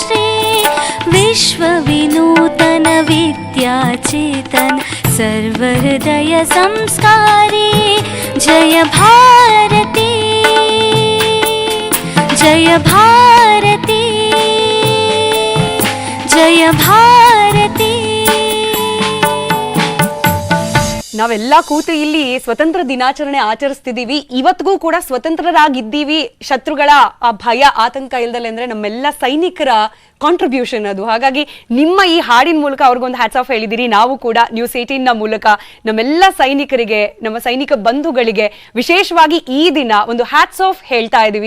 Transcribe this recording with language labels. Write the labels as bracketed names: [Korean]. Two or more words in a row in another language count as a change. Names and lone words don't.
[Sanskrit] विश्व विनूतन चेतन विद्याचेतन सर्वहृदय संस्कारी जय भारती जय भारती जय भारती. [Kannada] ನಾವೆಲ್ಲ ಕೂತು ಇಲ್ಲಿ ಸ್ವತಂತ್ರ ದಿನಾಚರಣೆ ಆಚರಿಸ್ತಿದೀವಿ. ಇವತ್ತಿಗೂ ಕೂಡ ಸ್ವತಂತ್ರರಾಗಿದ್ದೀವಿ, ಶತ್ರುಗಳ ಆ ಭಯ ಆತಂಕ ಇಲ್ದಲೆ ಅಂದ್ರೆ ನಮ್ಮೆಲ್ಲ ಸೈನಿಕರ ಕಾಂಟ್ರಿಬ್ಯೂಷನ್ ಅದು. ಹಾಗಾಗಿ ನಿಮ್ಮ ಈ ಹಾಡಿನ ಮೂಲಕ ಅವ್ರಿಗೊಂದು [English] hats off [Kannada] ಹೇಳಿದಿರಿ. ನಾವು ಕೂಡ ನ್ಯೂಸ್ 18 ನ ಮೂಲಕ ನಮ್ಮೆಲ್ಲ ಸೈನಿಕರಿಗೆ, ನಮ್ಮ ಸೈನಿಕ ಬಂಧುಗಳಿಗೆ ವಿಶೇಷವಾಗಿ ಈ ದಿನ ಒಂದು [English] hats off [Kannada] ಹೇಳ್ತಾ ಇದೀವಿ.